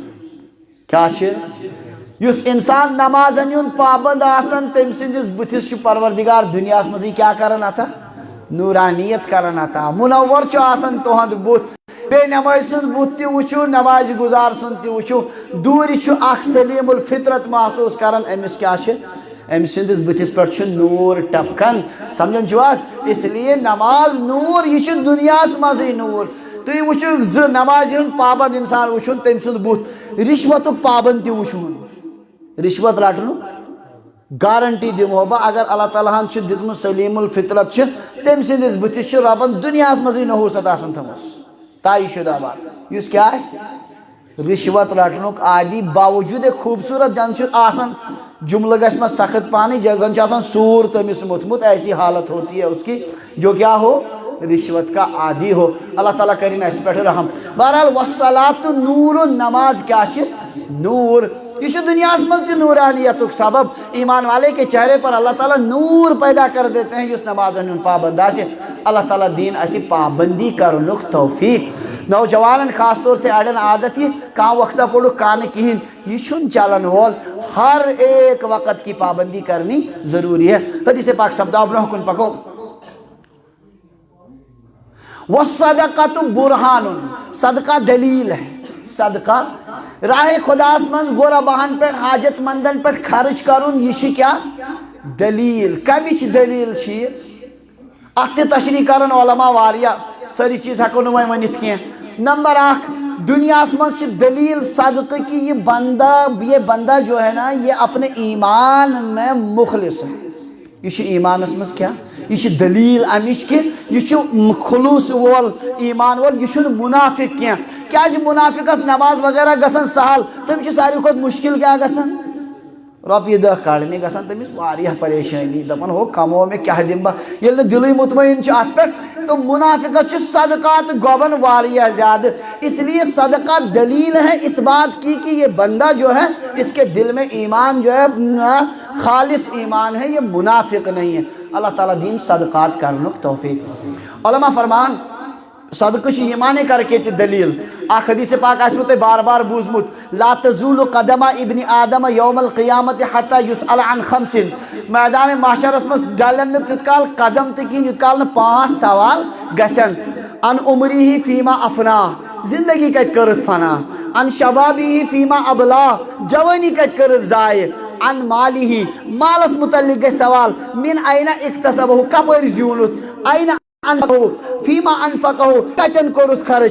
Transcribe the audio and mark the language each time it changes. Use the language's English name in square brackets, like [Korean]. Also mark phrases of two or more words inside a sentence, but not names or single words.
[Kashmiri] کیٛاہ چھِ یُس انسان نمازن ہُنٛد پابند آسان تٔمۍ سٕنٛدِس بٕتھِس چھُ پروردگار دُنیاہس منٛزٕے کیٛاہ کران عطا نوٗرانیت کران عطا. مُنور چھُ آسان تُہُنٛد بُتھ. بے نمازِ سُنٛد بُتھ تہِ وٕچھِو نمازِ گُزار سُنٛد تہِ وٕچھِو دوٗرِ چھُ اکھ سلیٖم الفطرت محسوٗس کران أمِس کیٛاہ چھِ أمۍ سٕنٛدِس بٕتھِس پٮ۪ٹھ چھُ نوٗر ٹپکان. سمجھان چھِو حظ [Urdu] اس لیے [Kashmiri] نماز نوٗر یہِ چھُ دُنیاہس منٛزٕے نوٗر. تُہۍ وٕچھِو زٕ نمازِ ہُنٛد پابند انسان وٕچھُن تٔمۍ سُنٛد بُتھ رِشوتُک پابند تہِ وٕچھُن رِشوت رٹنُک گارنٹی دِمہو بہٕ اگر اللہ تعالیٰ ہن چھُ دِژمٕژ سلیٖم الفطرت چھِ تٔمۍ سٕنٛدِس بٕتھِس چھِ رۄبن دُنیاہس منٛزٕے نحوٗست آسان تھٲومٕژ طے شُدہ بات. یُس کیٛاہ آسہِ رِشوت رٹنُک عادی باوجوٗد خوٗبصوٗرت زن چھُ آسان جملہٕ گژھِ مےٚ سخت پہنٕے زن چھُ آسان سوٗر تٔمِس موٚتھمُت [Urdu] ایسی حالت ہوتی ہے اس کی جو کیا ہو رشوت کا عادی ہو. [Kashmiri] اللہ تعالیٰ کٔرِنۍ اَسہِ پٮ۪ٹھ رحم. بہرحال وصلاتُ نوٗرُن نماز کیٛاہ چھِ نوٗر. یہ چھُ دُنیاہس منٛز تہِ نوٗرانیتُک سبب. [Urdu] ایمان والے کے چہرے پر اللہ تعالیٰ نور پیدا کر دیتے ہیں [Kashmiri] یُس نمازن ہُنٛد پابند آسہِ. اللہ تعالیٰ دِیِن اَسہِ پابندی کرنُک توفیٖق. نوجوانن [Urdu] خاص طور سے [Kashmiri] اڑین عادت یہ کانٛہہ وقتہ پوٚرُکھ کانٛہہ نہٕ کِہیٖنۍ یہ چھُنہٕ چلن وول. [Urdu] ہر ایک وقت کی پابندی کرنی ضروری ہے. [Kashmiri] حدیث پاک سپداو برونٛہہ کُن پکو. [Arabic] والصدقۃ برہان [Urdu] صدقہ دلیل ہے. [Kashmiri] صدقہ راہ خداس منٛز غرباہن پٮ۪ٹھ حاجت مندن پٮ۪ٹھ خرچ کرُن یہِ چھِ کیٛاہ دلیل. کمِچ دلیل چھِ یہِ اتھ تہِ تشریح کرن علما واریاہ سٲری چیٖز ہٮ۪کو نہٕ وۄنۍ ؤنِتھ کینٛہہ. نمبر 1 دنیاہس منٛز چھِ دلیل صدقہ [Urdu] کہ یہ بندہ جو ہے نا یہ اپنے ایمان میں مخلص ہے. [Kashmiri] یہ چھُ ایمانس منٛز کیٛاہ یہ چھِ دلیل امِچ کہ یہ چھُ خلوٗص وول ایمان وول یہ چھُنہٕ منافق کینٛہہ. کیٛازِ منافقس نماز وغیرہ گژھان سہل تٔمِس چھُ ساروی کھۄتہٕ مُشکل کیٛاہ گژھان رۄپیہِ دہ کڑنہِ گژھان تٔمِس واریاہ پریشٲنی دپان ہو کمو مےٚ کیٛاہ دِمہٕ بہٕ ییٚلہِ نہٕ دِلٕے مطمعین چھُ اتھ پٮ۪ٹھ تو منافقس چھُ صدقات گۄبان واریاہ زیادٕ. [Urdu] اس لیے صدقہ دلیل ہے اس بات کی کہ یہ بندہ جو ہے اس کے دل میں ایمان جو ہے خالص ایمان ہے یہ منافق نہیں ہے. [Kashmiri] اللہ تعالیٰ دین صدقات کرنُک توفیق. علما فرمان صدقہ چھُ ایمانے کر کے تہِ دلیل. اکھ حدیث پاک آسوٕ تۄہہِ بار بار بوٗزمُت [Arabic] لا تزول قدم ابن آدم یوم القیامت حتی یسأل عن 5. [Kashmiri] میدان معاشرس منٛز ڈلن نہٕ تیُت کال قدم تہِ کِہیٖنۍ یوٗت کال نہٕ 5 سوال گژھن. [Arabic] ان عمری فیما افنا [Kashmiri] زندگی کتہِ کٔرٕتھ فنا. [Arabic] ان شبابی فیما ابلا [Kashmiri] جوانی کتہِ کٔرٕتھ ضایع. [Arabic] ان مالی [Kashmiri] مالس متعلق گژھِ سوال [Arabic] من اینا اکتسبہ [Kashmiri] کپٲرۍ زیوٗنُتھ. [Arabic] اینا فیما انفقہ [Kashmiri] کتٮ۪ن کوٚرُتھ خرچ.